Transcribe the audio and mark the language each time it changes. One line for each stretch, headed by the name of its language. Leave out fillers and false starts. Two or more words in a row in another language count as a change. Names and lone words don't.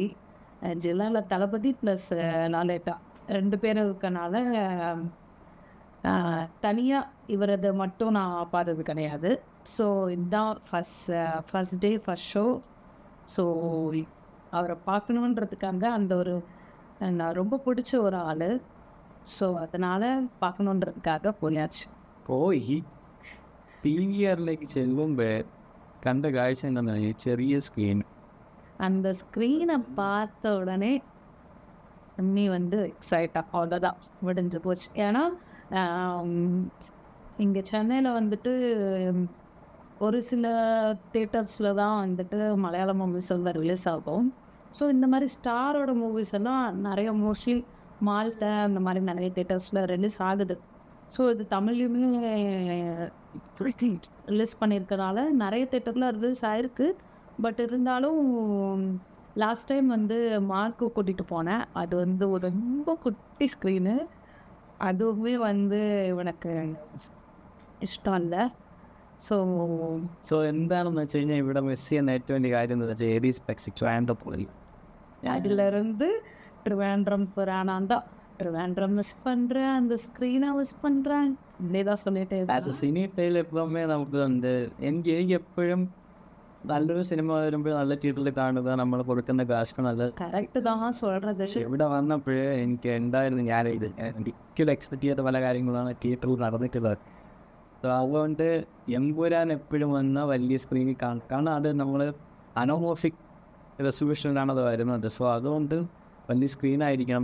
Tamil: ஜில்லாவில் தளபதி ப்ளஸ் லாலேட்டா 2 பேரும் இருக்கனால தனியாக இவரது மட்டும் நான் பார்த்தது கிடையாது. ஸோ இதுதான்
English: first day first show.
Tamil: ஸோ அவரை பார்க்கணுன்றதுக்காக அந்த ஒரு நான் ரொம்ப பிடிச்ச ஒரு ஆள். ஸோ அதனால் பார்க்கணுன்றதுக்காக போயாச்சு.
Malayalam: പോയി PVRലേക്ക് ചെല്ലുമ്പോൾ കണ്ട കാഴ്ച എന്താ, ചെറിയ സ്ക്രീൻ.
Tamil: அந்த ஸ்க்ரீனை பார்த்த உடனே நீ வந்து எக்ஸைட்டாக அவ்வளோதான் முடிஞ்சு போச்சு. ஏன்னா இங்கே சென்னையில் வந்துட்டு ஒரு சில தேட்டர்ஸில் தான் வந்துட்டு மலையாள மூவிஸ் எல்லாம் ரிலீஸ் ஆகும். ஸோ இந்த மாதிரி ஸ்டாரோட மூவிஸ் எல்லாம் நிறைய மோஸ்ட்லி மால்ட்ட அந்த மாதிரி நிறைய தேட்டர்ஸில் ரிலீஸ் ஆகுது. ஸோ இது தமிழ்லையுமே ரிலீஸ் பண்ணியிருக்கனால நிறைய தேட்டரில் ரிலீஸ் ஆகிருக்கு. பட் இருந்தாலும்
English: last time
Tamil: வந்து மார்க்கு கூட்டிகிட்டு போனேன். அது வந்து ஒரு ரொம்ப குட்டி ஸ்க்ரீனு. அதுவுமே வந்து இவனுக்கு ഇഷ്ടം இல்லை.
Malayalam: സോ എന്താണെന്ന് വെച്ച് കഴിഞ്ഞാൽ ഇവിടെ മിസ് ചെയ്യുന്ന ഏറ്റവും വലിയ കാര്യം എന്ന് വെച്ചാൽ ഏരീസ് പെക്സിക് ട്രിവാൻഡ്രം പോയി.
Tamil: அதிலிருந்து ட்ரிவாண்ட்ரம் போகிறானான் தான். ட்ரிவாண்ட்ரம் மிஸ் பண்ணுறேன், அந்த ஸ்க்ரீனை மிஸ் பண்ணுறேன், இப்படியே தான் சொல்லிட்டு.
English: as a cine tile
Malayalam: എപ്പോഴുമേ നമുക്ക് ഉണ്ട്. എനിക്ക് എപ്പോഴും നല്ലൊരു സിനിമ വരുമ്പോൾ നല്ല തിയേറ്ററിൽ കാണുക, നമ്മൾ കൊടുക്കുന്ന കാശ് നല്ല
Tamil: കറക്റ്റ് தான் சொல்கிறது.
Malayalam: ഇവിടെ വന്നപ്പോഴേ എനിക്ക് എന്തായിരുന്നു, ഞാൻ ഒരിക്കലും എക്സ്പെക്ട് ചെയ്യാത്ത പല കാര്യങ്ങളാണ് തിയേറ്ററിൽ നടന്നിട്ടുള്ളത്. സോ അതുകൊണ്ട് എമ്പുരാൻ എപ്പോഴും വന്ന വലിയ സ്ക്രീനിൽ കാണും. കാരണം അത് നമ്മൾ അനോമോഫിക് റെസൊല്യൂഷനിലാണ് അത് വരുന്നത്. സോ അതുകൊണ്ട് വലിയ സ്ക്രീനായിരിക്കണം.